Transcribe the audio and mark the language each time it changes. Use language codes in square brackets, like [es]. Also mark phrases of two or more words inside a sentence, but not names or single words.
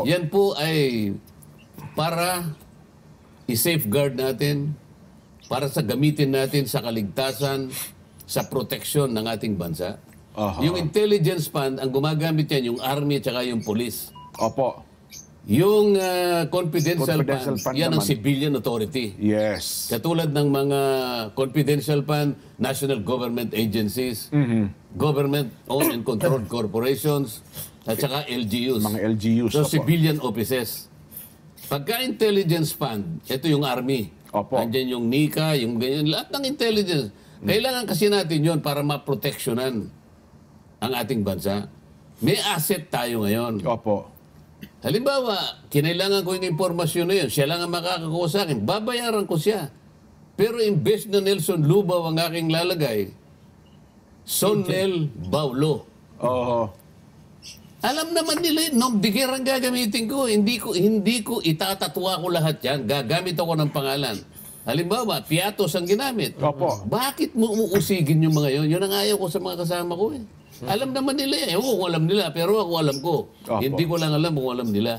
[tl] Yan po ay para i-safeguard natin, para sa gamitin natin sa kaligtasan, sa proteksyon ng ating bansa. Aha. Yung [en] intelligence fund, [tl] ang gumagamit yan, yung army at saka yung police. Opo. Yung confidential Confidential fund, fund yan ang naman. [en] civilian authority. Yes. [tl] Katulad ng mga [en] confidential fund, national government agencies, government-owned and controlled corporations, [tl] at saka LGUs. Mga LGUs. So, Opo. [en] civilian offices. [tl] Pagka- [en] intelligence fund, [tl] ito yung army. Opo. Andyan yung NICA, yung ganyan, lahat ng intelligence. Kailangan kasi natin yon para maproteksyonan ang ating bansa. May asset tayo ngayon. Opo. Halimbawa, kinailangan ko yung impormasyon na yun. Siya lang ang makakakuha sa akin. Babayaran ko siya. Pero imbes na Nelson Lubao ang aking lalagay, Sonel Baulo. Oho. Alam naman nila, [fr] nom de guerre [tl] ang gagamitin ko. Hindi ko itatatwa ko lahat yan. Gagamit ako ng pangalan. Halimbawa, piatos ang ginamit. Opo. Bakit mo uusigin yung mga yun? Yun ang ayaw ko sa mga kasama ko eh. Alam naman nila eh. Ewan ko kung alam nila, pero ako alam ko. Opo. Hindi ko lang alam kung alam nila.